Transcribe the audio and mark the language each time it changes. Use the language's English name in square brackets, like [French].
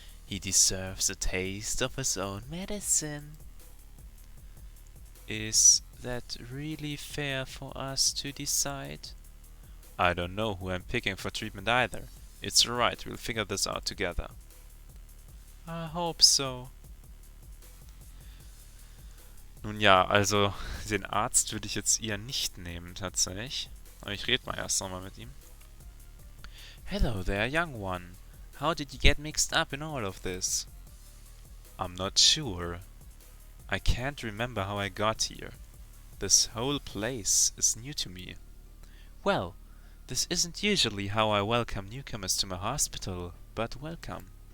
[English] He deserves a taste of his own medicine. Is that really fair for us to decide? I don't know who I'm picking for treatment either. It's alright, we'll figure this out together. I hope so. [German] Nun ja, also den Arzt würde ich jetzt eher nicht nehmen tatsächlich. Aber ich rede mal erst nochmal mit ihm. [English] Hello there, young one. How did you get mixed up in all of this? I'm not sure. I can't remember how I got here. This whole place is new to me. Well, this isn't usually how I welcome newcomers to my hospital, but welcome.